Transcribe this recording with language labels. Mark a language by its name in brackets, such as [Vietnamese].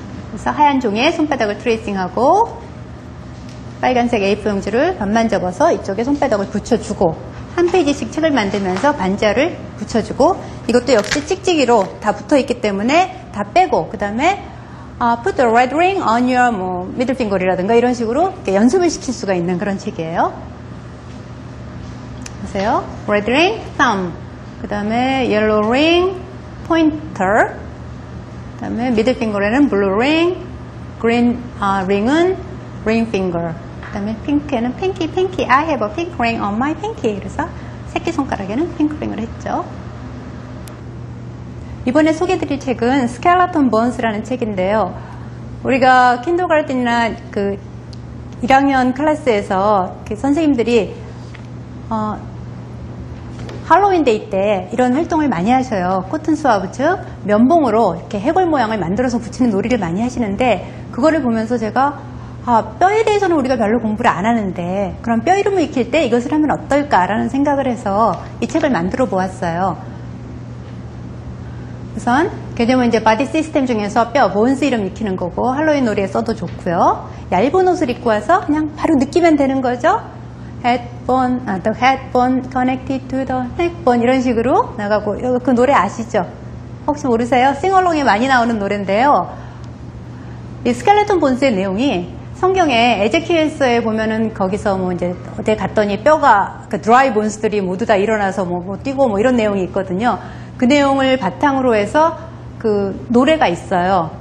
[Korean] 그래서 하얀 종이에 손바닥을 트레이싱하고 빨간색 A4 용지를 반만 접어서 이쪽에 손바닥을 붙여주고 한 페이지씩 책을 만들면서 반지하를 붙여주고 이것도 역시 찍찍이로 다 붙어있기 때문에 다 빼고 그 다음에 [English] put the red ring on your middle finger [Korean] 이라든가 이런 식으로 이렇게 연습을 시킬 수가 있는 그런 책이에요. 보세요. [English] red ring, thumb [Korean] 그 다음에 [English] yellow ring, pointer [Korean] 그 다음에 middle finger에는 [English] blue ring, green ring은 ring finger [Korean] 그 다음에 핑크에는 [English] pinky, I have a pink ring on my pinky. [Korean] 그래서 새끼손가락에는 핑크링을 했죠. 이번에 소개해드릴 책은 Skeleton Bones라는 책인데요. 우리가 킨더가르텐이나 그 1학년 클래스에서 그 선생님들이 할로윈데이 때 이런 활동을 많이 하셔요. 코튼 스와브, 즉 면봉으로 이렇게 해골 모양을 만들어서 붙이는 놀이를 많이 하시는데 그거를 보면서 제가 뼈에 대해서는 우리가 별로 공부를 안 하는데 그럼 뼈 이름을 익힐 때 이것을 하면 어떨까라는 생각을 해서 이 책을 만들어 보았어요. 우선 개념은 이제 바디 시스템 중에서 뼈, 보은스 이름 익히는 거고 할로윈 놀이에 써도 좋고요. 얇은 옷을 입고 와서 그냥 바로 느끼면 되는 거죠. [English] headbone, the headbone connected to the neckbone [Korean] 이런 식으로 나가고 그 노래 아시죠? 혹시 모르세요? 싱얼롱에 많이 나오는 노래인데요. 이 스켈레톤 본스의 내용이 성경에 에제키엘서에 보면은 거기서 뭐 이제 어디 갔더니 뼈가 그 드라이 본스들이 모두 다 일어나서 뭐 뛰고 뭐 이런 내용이 있거든요. 그 내용을 바탕으로 해서 그 노래가 있어요.